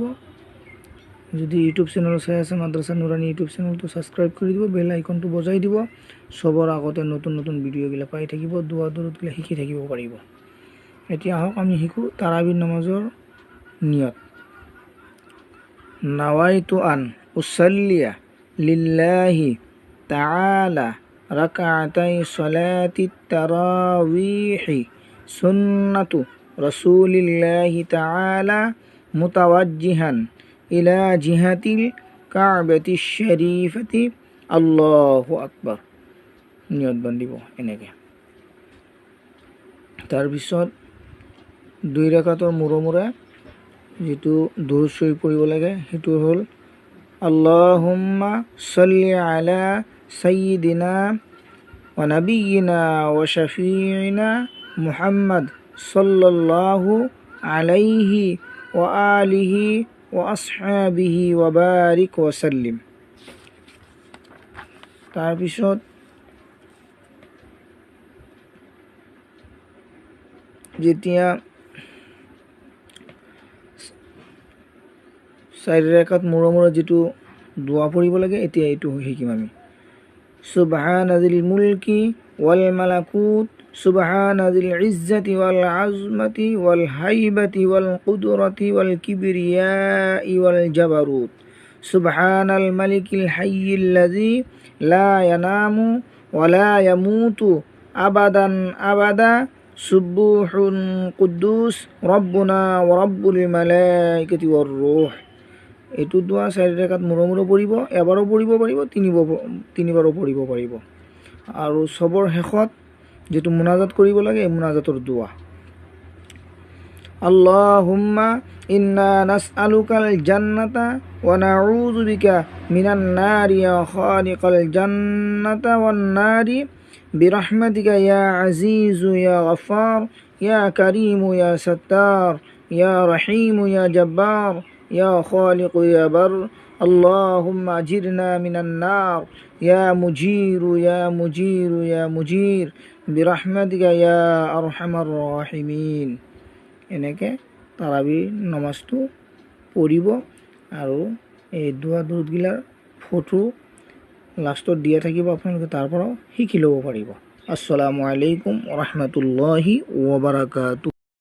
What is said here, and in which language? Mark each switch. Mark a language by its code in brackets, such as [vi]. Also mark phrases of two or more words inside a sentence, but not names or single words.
[as] যদি ইউটিউব চেনেলত চাই আছে মাদ্ৰাছা নুৰানী ইউটিউব চেনেলটো ছাবস্ক্ৰাইব কৰি দিব, বেল আইকনটো বজাই দিব। চবৰ আগতে নতুন নতুন ভিডিঅ'গিলা পাই থাকিব, দোৱা দৰুদগিলা শিকি থাকিব পাৰিব। এতিয়া আহক আমি শিকোঁ তাৰাৱীহ নামাজৰ নিয়ত। [ar] نويت أن أصلي لله تعالى ركعتي صلاة التراويح سنة رسول الله تعالى متوجها إلى جهة الكعبة الشريفة الله أكبر. [as] নিয়ত বান্ধিব এনেকৈ। তাৰপিছত 2 ৰাকাতৰ মূৰে মূৰে যিটো দুৰুদ শৰীফ পঢ়িব লাগে সেইটো হ'ল [ar] اللهم صل على سيدنا ونبينا وشفيعنا محمد صلى الله عليه وعلى آله وأصحابه وبارك وسلم. [as] তাৰপিছত যেতিয়া 4 ৰাকাত মূৰে মূৰে যিটো দোৱা পঢ়িব লাগে এতিয়া এইটো শিকিম আমি। [ar] سبحان ذي الملك والملكوت سبحان ذي العزة والعظمة والهيبة والقدرة والكبرياء والجبروت سبحان الملك الحي الذي لا ينام ولا يموت أبدا أبدا سبوح قدوس ربنا ورب الملائكة والروح. [as] এইটো দোৱা 4 ৰাকাত মূৰে মূৰে পঢ়িব, এবাৰো পঢ়িব পাৰিব, তিনিবাৰো পঢ়িব পাৰিব। আৰু চবৰ শেষত যেটো মুনাজাত কৰিব লাগে এই মুনাজাতৰ দোৱা [ar] اللهم إنا نسألك الجنة ونعوذ بك من النار يا خالق الجنة والنار برحمتك يا عزيز يا غفار يا كريم يا ستار يا رحيم يا جبار يا خالق يا بار اللهم أجرنا من النار يا مجير يا مجير يا مجير برحمتك يا أرحم الراحمين. [as] এনেকৈ তাৰাৱীহ নামাজটো পঢ়িব আৰু এই দোৱা দৰুদগিলাৰ ফটো লাষ্টত দিয়া থাকিব, আপোনালোকে তাৰ পৰাও শিকি ল'ব পাৰিব। [ar] السلام عليكم ورحمة الله وبركاته.